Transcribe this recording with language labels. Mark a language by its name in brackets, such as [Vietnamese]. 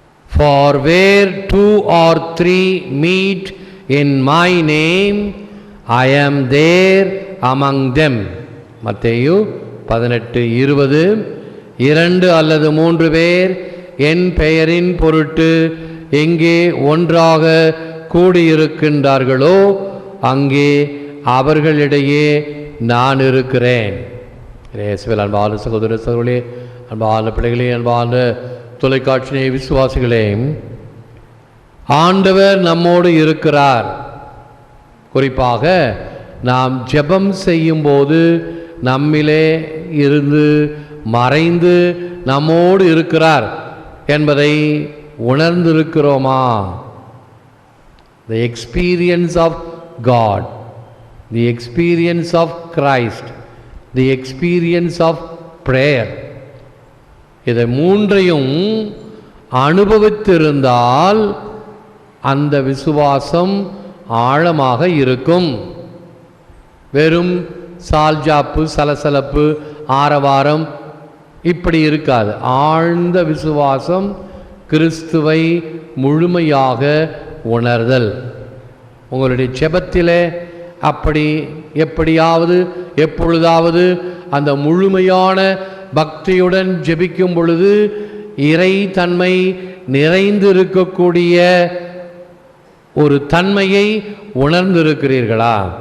[English] For where 2 or 3 meet in my name, I am there among them. [Tamil] மத்தேயு 18:20. 2 அல்லது 3 பேர் என் பெயரின் பொருட்டு எங்கே ஒன்றாக கூடியிருக்கின்றார்களோ அங்கே அவர்களிடையே நான் இருக்கிறேன். அன்பான சகோதர சகோதரர்களே, அன்பான பிள்ளைகளே, அன்பான தொலைக்காட்சி விசுவாசிகளே, ஆண்டவர் நம்மோடு இருக்கிறார். குறிப்பாக நாம் ஜெபம் செய்யும் போது நம்மிலே இருந்து மறைந்து நம்மோடு இருக்கிறார் என்பதை உணர்ந்திருக்கிறோமா? [English] The experience of God, the experience of Christ, the experience of prayer, [Tamil] இதை மூன்றையும் அனுபவித்திருந்தால் அந்த விசுவாசம் ஆழமாக இருக்கும். வெறும் சால்ஜாப்பு, சலசலப்பு, ஆரவாரம் இப்படி இருக்காது. ஆழ்ந்த விசுவாசம், கிறிஸ்துவை முழுமையாக உணர்தல். உங்களுடைய ஜெபத்திலே அப்படி எப்படியாவது எப்பொழுதாவது அந்த முழுமையான பக்தியுடன் ஜெபிக்கும் பொழுது இறை தன்மை நிறைந்திருக்கக்கூடிய ஒரு தன்மையை உணர்ந்திருக்கிறீர்களா?